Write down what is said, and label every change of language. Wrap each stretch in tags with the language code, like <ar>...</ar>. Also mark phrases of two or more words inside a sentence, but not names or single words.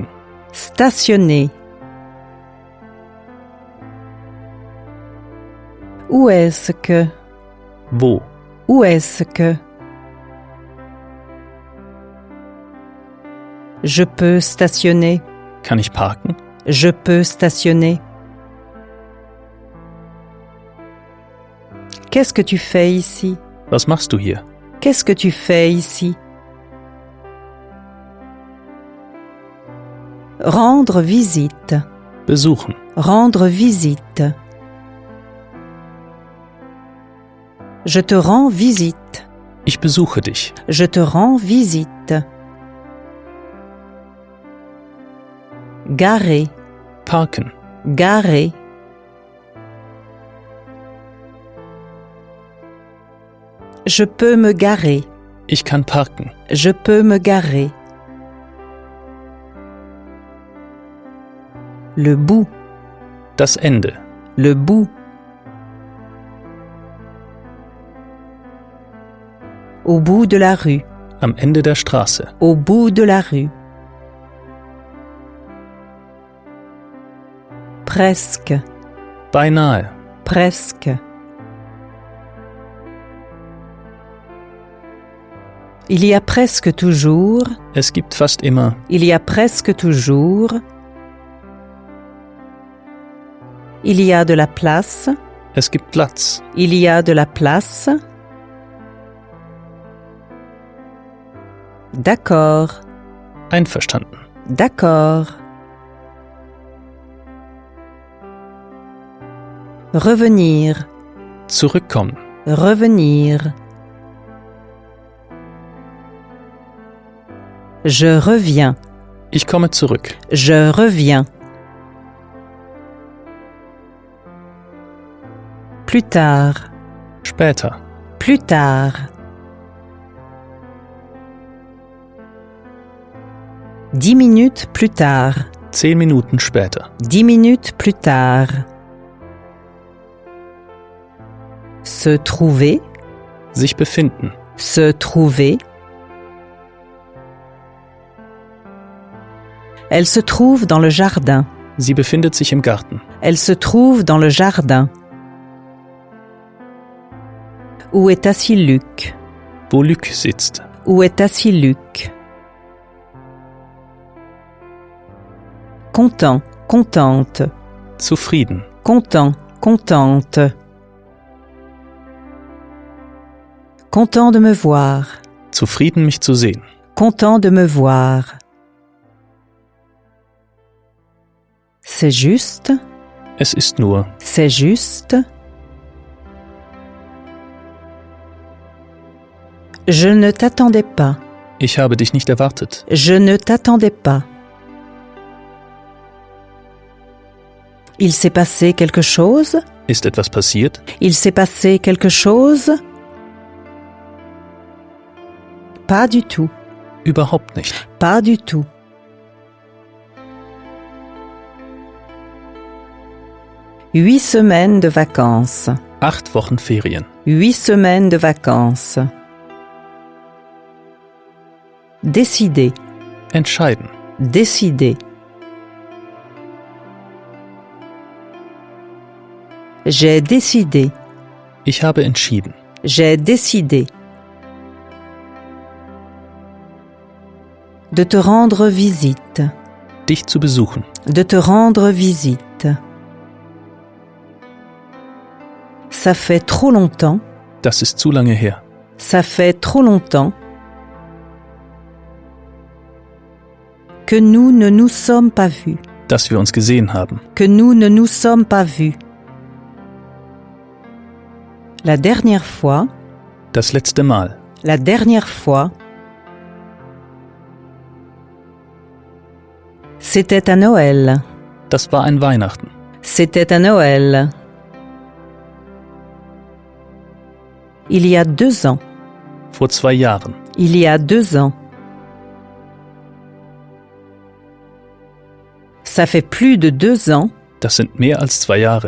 <fr>stationner. Où est-ce que,</fr> <de>wo,</de> <fr>où est-ce que? Je peux stationner,</fr> <de>kann ich parken,</de> <fr>je peux stationner. Qu'est-ce que tu fais ici?</fr> <de>was machst du hier,</de> <fr>Qu'est-ce que tu fais ici? Rendre visite,</fr> <de>besuchen,</de> <fr>rendre visite. Je te rends visite,</fr> <de>ich besuche dich,</de> <fr>je te rends visite. Garer,</fr> <de>parken,</de> <fr>garer. Je peux me garer,</fr> <de>ich kann parken,</de> <fr>je peux me garer. Le bout,</fr> <de>das Ende,</de> <fr>le bout. Au bout de la rue,</fr> <de>am Ende der Straße,</de> <fr>au bout de la rue. Presque,</fr> <de>beinahe,</de> <fr>presque. Il y a presque toujours,</fr> <de>es gibt fast immer,</de> <fr>il y a presque toujours. Il y a de la place,</fr> <de>es gibt Platz,</de> <fr>il y a de la place. D'accord,</fr> <de>einverstanden,</de> <fr>d'accord. Revenir,</fr> <de>zurückkommen,</de> <fr>revenir. Je reviens,</fr> <de>ich komme zurück,</de> <fr>je reviens. Plus tard,</fr> <de>später,</de> <fr>plus tard. 10 minutes plus tard,</fr> <de>10 Minuten später,</de> <fr>10 minutes plus tard. Se trouver,</fr> <de>sich befinden,</de> <fr>se trouver. Elle se trouve dans le jardin.</fr> <de>sie befindet sich im Garten,</de> <fr>Elle se trouve dans le jardin. Où est assis Luc?</fr> <de>wo Luc sitzt,</de> <fr>Où est assis Luc? Content, contente.</fr> <de>zufrieden,</de> <fr>Content, contente. Content de me voir.</fr> <de>zufrieden mich zu sehen,</de> <fr>Content de me voir. C'est juste,</fr> <de>es ist nur,</de> <fr>c'est juste. Je ne t'attendais pas.</fr> <de>ich habe dich nicht erwartet,</de> <fr>Je ne t'attendais pas. Il s'est passé quelque chose?</fr> <de>ist etwas passiert,</de> <fr>Il s'est passé quelque chose? Pas du tout.</fr> <de>überhaupt nicht,</de> <fr>Pas du tout. Huit semaines de vacances.</fr> <de>8 Wochen Ferien,</de> <fr>8 semaines de vacances. Décider.</fr> <de>entscheiden,</de> <fr>Décider. J'ai décidé.</fr> <de>ich habe entschieden,</de> <fr>J'ai décidé. De te rendre visite.</fr> <de>dich zu besuchen,</de> <fr>De te rendre visite. Ça fait trop longtemps.</fr> <de>Das ist zu lange her.</de> <fr>Ça fait trop longtemps que nous ne nous sommes pas vus.</fr> <de>Dass wir uns gesehen haben.</de> <fr>Que nous ne nous sommes pas vus. La dernière fois.</fr> <de>Das letzte Mal.</de> <fr>La dernière fois. C'était à Noël.</fr> <de>Das war ein Weihnachten.</de> <fr>C'était à Noël. Il y a 2 ans.</fr> <de>Vor 2 Jahren.</de> <fr>Il y a 2 ans. Ça fait plus de 2 ans.</fr> <de>Das sind mehr als 2 Jahre.</de>